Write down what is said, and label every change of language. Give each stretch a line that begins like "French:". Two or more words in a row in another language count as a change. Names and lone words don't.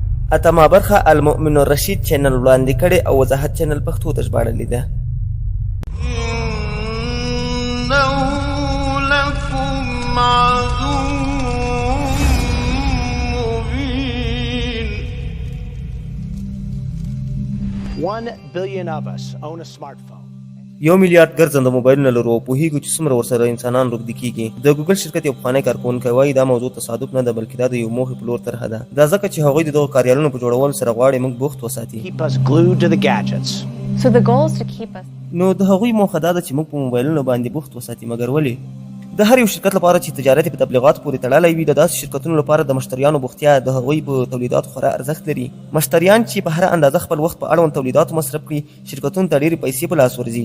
Pashto: اتمه برخه المومن الرشید چینل وړاندې کړي او وضاحت چینل پښتو ته ژباړلې ده.
Arabic: إنه لكم عدو مبين.
English: 1 billion of us own a smartphone.
Pashto: 1 میلیارډ ګرځنده موبایلونه لرو او پوهیږو چې څومره ورسره انسانان روږدي کیږي. د ګوګل شرکت یو پخوانی کارکوونکی وایي دا موضوع تصادف نه ده بلکې دا د یو موخې په لور طرحه ده. دا ځکه چې هغوی د دغو کاریالونو په جوړولو سره غواړي موږ بوخت وساتي.
English: Keep us glued to the gadgets. So the goal is to keep us.
Pashto: نو د هغوی موخه دا ده چې موږ په موبایلونو باندې بوخت وساتي. مګر ولې؟ د هر یو شرکت لپاره چې تجارت په تبلیغات پورې تړلی وي د داسې شرکتونو لپاره د مشتریانو بوختیا د هغوی په تولیداتو خورا ارزښت لري. مشتریان چې په هر اندازه خپل وخت په اړوند تولیداتو مصرف کړي شرکتونو ته ډېرې پیسې په لاس ورځي.